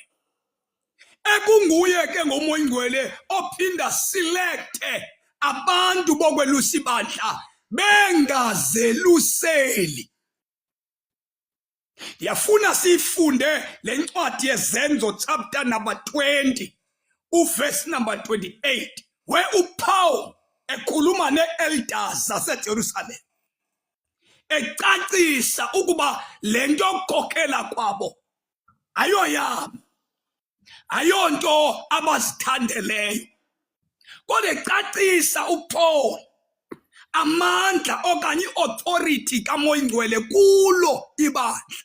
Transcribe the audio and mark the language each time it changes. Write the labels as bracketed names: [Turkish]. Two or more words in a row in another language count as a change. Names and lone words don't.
[Xhosa] Ekunguye ke ngomoya ingcwele ophinda selecte abantu bokwelusa ibandla bengazeluseli. Ndiyafuna sifunde le ncwadi yezenzo [English] chapter number 20 [Xhosa] uverse number 28 where uPaul ekhuluma ne-elders zaseJerusalem ecacisa ukuba lento yokukhokhela kwabo ayoyabo, ayonto abazithandeleyo, kodwa ecacisa uPaul amandla okanye i-authority kaMoya Ingcwele kulo ibandla.